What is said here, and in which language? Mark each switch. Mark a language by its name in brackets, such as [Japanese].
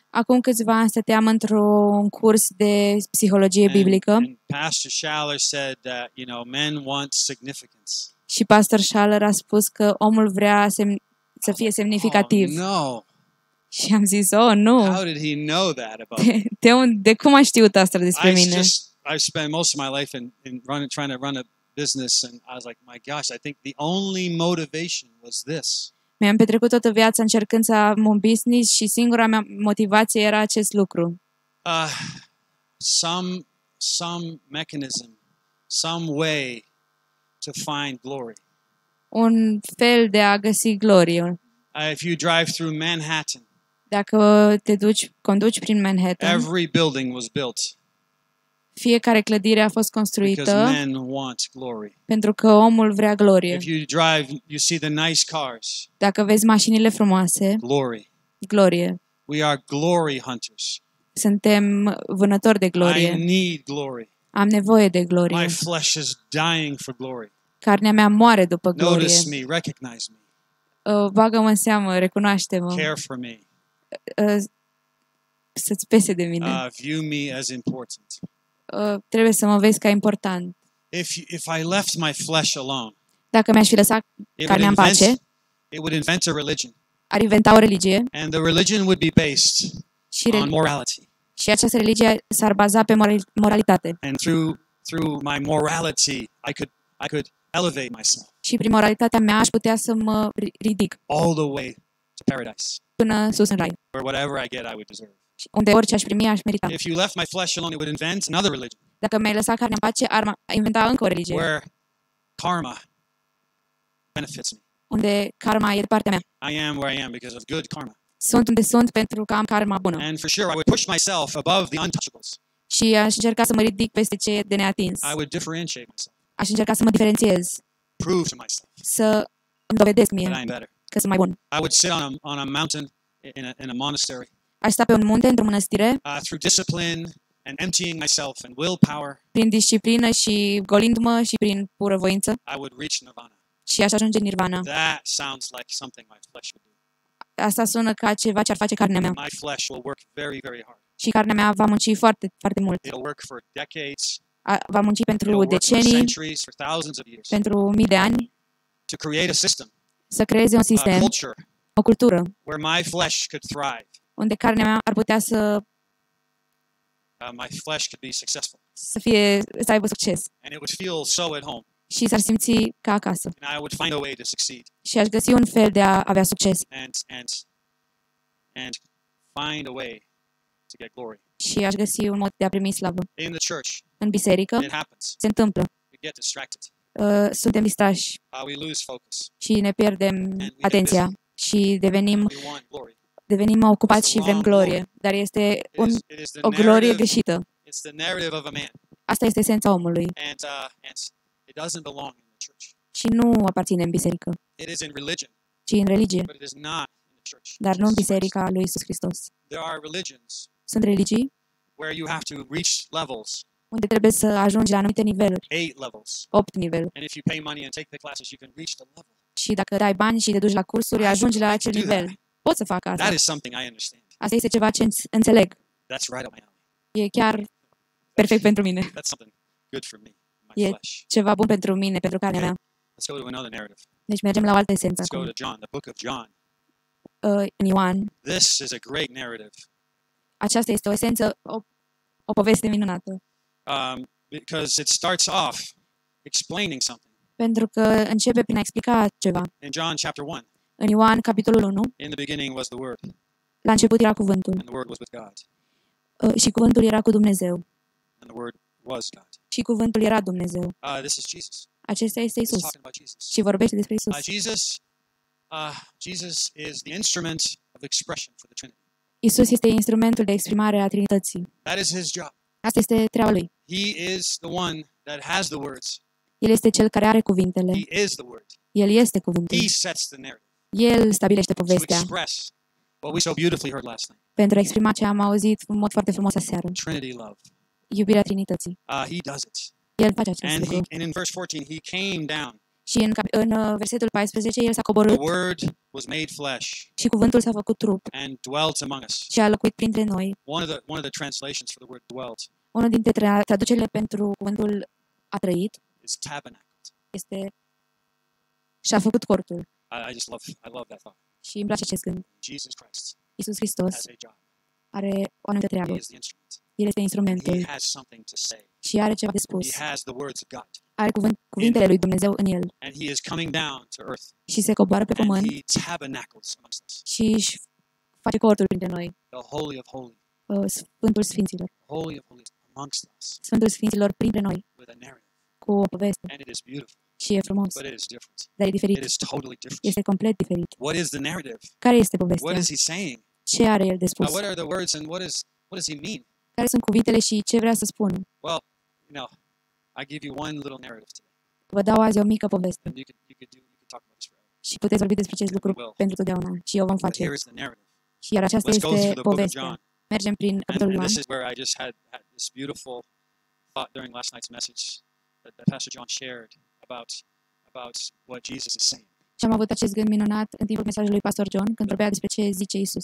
[Romanian] Acum câțiva ani stăteam într-un curs de psihologie biblică [English] And Pastor Schaller said that, men want significance. [Romanian] și pastor Schaller a spus că omul vrea să fie semnificativ. [English] Oh, no. [Romanian] Și am zis, oh, nu. [English] How did he know that about me? [Romanian] De cum a știut asta despre mine? [English] I spent most of my life trying to run a business, and I was like, my gosh, I think the only motivation was this. [Romanian] Mi-am petrecut toată viața încercând să am un business și singura mea motivație era acest lucru. [English] Some mechanism, some way to find glory. [Romanian] Un fel de a găsi glorie. [English] If you drive through Manhattan, [Romanian] dacă conduci prin Manhattan, [English] every building was built [Romanian] fiecare clădire a fost [English] because [Romanian] construită [English] men want glory. [Romanian] pentru că omul vrea glorie. [English] If you drive, you see the nice cars. [Romanian] Dacă vezi mașinile frumoase, [English] Glory. [Romanian] glorie. [English] We are glory hunters. [Romanian] Suntem vânători de [English] I [Romanian] glorie. [English] need glory. [Romanian] Am nevoie de glorie. [English] My flesh is dying for glory. [Romanian] Carnea mea moare după glorie. [English] Notice me, recognize me, [Romanian] Bagă-mă în seamă, recunoaște-mă, [English] care for me, [Romanian] să-ți pese de mine. [English] view me as important. [Romanian] Trebuie să mă vezi ca important. [English] If I left my flesh alone, [Romanian] Dacă mi-aș fi lăsat carnea în pace, [English] it would invent a religion, [Romanian] ar inventa o religie [English] and the religion would be based on morality. [Romanian] Și această religie s-ar baza pe moralitate. [English] And through my morality, I could elevate myself. [Romanian] Și prin moralitatea mea aș putea să mă ridic [English] all the way to paradise, [Romanian] până sus în rai. [English] where whatever I get, I would deserve. [Romanian] Unde orice aș primi, aș merita. [English] If you left my flesh alone, it would invent another religion, [Romanian] Dacă mi-ai lăsat carnea în pace, ar inventa încă o religie. [English] where karma benefits me. [Romanian] Unde karma e de partea mea. [English] I am where I am because of good karma. [Romanian] Sunt unde sunt pentru că am karma bună. [English] And for sure, I would push myself above the untouchables. [Romanian] Și aș încerca să mă ridic peste ce e de neatins. [English] I would differentiate myself, [Romanian] Aș încerca să mă diferențiez. [English] prove to myself [Romanian] Să îmi dovedesc [English] that [Romanian] mie [English] I am better. [Romanian] că sunt mai bun. [English] I would sit on a mountain in a monastery [Romanian] Aș sta pe un munte, într-o mănăstire, [English] through discipline and emptying myself and willpower. [Romanian] prin disciplină și golindu-mă și prin pură voință, [English] I would reach nirvana. [Romanian] și aș ajunge în nirvana. [English] That sounds like something my flesh would do. [Romanian] Asta sună ca ceva ce ar face carnea mea. [English] My flesh will work very, very hard. [Romanian] Și carnea mea va munci foarte, foarte mult. [English] It'll work for decades. [Romanian] Va munci [English] It'll [Romanian] pentru [English] work for [Romanian] decenii, [English] centuries, for thousands of years, [Romanian] pentru mii de ani, [English] to create a system, [Romanian] să creeze un [English] a [Romanian] sistem, [English] culture, [Romanian] o cultură, [English] where my flesh could thrive, [Romanian] unde carnea mea ar putea să [English] my flesh could be successful, [Romanian] să aibă succes. [English] and it would feel so at home, [Romanian] Și s-ar simți ca acasă. [English] and I would find a way to succeed, [Romanian] Și aș găsi un fel de a avea succes. [English] and find a way to get glory. [Romanian] Și aș găsi un mod de a primi slavă. [English] In the church, [Romanian] În biserică [English] it happens. [Romanian] se întâmplă. [English] We get distracted. [Romanian] Suntem distrași [English] We lose focus. [Romanian] și ne pierdem atenția și devenim [English] We want glory. [Romanian] ocupați și vrem glorie. Dar este [English] It is the [Romanian] o glorie [English] narrative. [Romanian] greșită. [English] It's the narrative of a man, [Romanian] Asta este esența omului [English] and it doesn't belong in the church. [Romanian] și nu aparține în biserică, [English] It is in religion, [Romanian] ci în religie, [English] but it is not in the church. [Romanian] dar nu în [English] Jesus Christ. [Romanian] biserica lui Iisus Hristos. [English] There are religions [Romanian] Sunt religii [English] where you have to reach levels, [Romanian] unde trebuie să ajungi la anumite niveluri, [English] 8 levels. [Romanian] 8 niveluri. [English] And if you pay money and take the classes, you can reach the level. [Romanian] Și dacă dai bani și te duci la cursuri, ajungi la acel nivel. Pot să fac asta. [English] That is something I understand. [Romanian] Asta este ceva ce înțeleg. [English] That's right up my alley. [Romanian] E chiar perfect pentru mine. [English] That's something good for me, my [Romanian] E [English] flesh. [Romanian] ceva bun pentru mine, pentru carnea mea. [English] Let's go to another narrative. [Romanian] Deci mergem la o altă esență [English] Let's go [Romanian] acum. [English] to John, the book of John. [Romanian] În Ioan, [English] This is a great narrative [Romanian] aceasta este o esență, o poveste minunată. [English] because it starts off explaining something. [Romanian] Pentru că începe prin a explica ceva. [English] In John chapter 1, [Romanian] În Ioan, capitolul 1, [English] in the beginning was the Word, [Romanian] la început era cuvântul. [English] and the Word was with God, [Romanian] Și cuvântul era cu Dumnezeu. [English] and the Word was God. [Romanian] Și cuvântul era Dumnezeu. [English] This is Jesus. [Romanian] Acesta este [English] It's [Romanian] Isus. [English] talking about Jesus. [Romanian] Și vorbește despre Isus. [English] Jesus is the instrument of expression for the Trinity. [Romanian] Isus este instrumentul de exprimare a Trinității. [English] That is his job. [Romanian] Asta este treaba lui. [English] He is the one that has the words. [Romanian] El este cel care are cuvintele. [English] He is the Word. [Romanian] El este cuvântul. [English] He sets the narrative [Romanian] El stabilește [English] to [Romanian] povestea [English] express what we so beautifully heard last night. [Romanian] pentru a exprima ce am auzit în mod foarte frumos aseară. [English] Trinity love. [Romanian] Iubirea Trinității. [English] He does it. [Romanian] El face acest [English] And [Romanian] lucru. [English] in verse 14, he came down. [Romanian] Și în versetul 14, el s-a [English] The [Romanian] coborât. [English] Word was made flesh [Romanian] și cuvântul s-a făcut trup [English] and dwelt among us. [Romanian] și a locuit printre noi. [English] One of the translations for the word dwelt [Romanian] Una dintre traducerile pentru cuvântul a trăit [English] is tabernacled. [Romanian] este și-a făcut cortul. [English] I love that thought. [Romanian] Și îmi place acest gând. [English] Jesus Christ [Romanian] Iisus Hristos [English] has a job. [Romanian] are o anumită treabă. [English] He is the instrument. [Romanian] El este instrumentul [English] He has something to say. [Romanian] și are ceva de spus. [English] He has the words of God. [Romanian] Are cuvintele lui Dumnezeu în el [English] And he is coming down to earth. [Romanian] și se coboară pe [English] And [Romanian] pământ [English] he tabernacles amongst us. [Romanian] și își face cortul printre noi. [English] The Holy of Holies. [Romanian] Sfântul Sfinților. [English] Holy of Holies amongst us. [Romanian] Sfântul Sfinților printre noi [English] With a narrative. [Romanian] cu o poveste. [English] And it is beautiful. [Romanian] Și e frumos, [English] But it is different. [Romanian] dar e diferit. [English] It is totally different. [Romanian] Este complet diferit. [English] What is the narrative? [Romanian] Care este [English] What [Romanian] povestea? [English] is he saying? [Romanian] Ce are el de spus? [English] What are the words and what does he mean? [Romanian] Care sunt cuvintele și ce vrea să spună? [English] Well, I give you one little narrative today. [Romanian] Vă dau azi o mică poveste [English] And you could talk about this forever. [Romanian] și puteți vorbi despre acest lucru pentru totdeauna și eu vom [English] But [Romanian] face. [English] here is the narrative. [Romanian] Și iar aceasta [English] Let's go through [Romanian] este [English] the book of [Romanian] povestea. [English] John. [Romanian] Mergem prin capitolul [English] And [Romanian] Ioan [English] this is where I just had this beautiful thought during last night's message that Pastor John shared about what Jesus is saying. [Romanian] și am avut acest gând minunat în timpul mesajului lui Pastor John când vorbea despre ce zice Isus.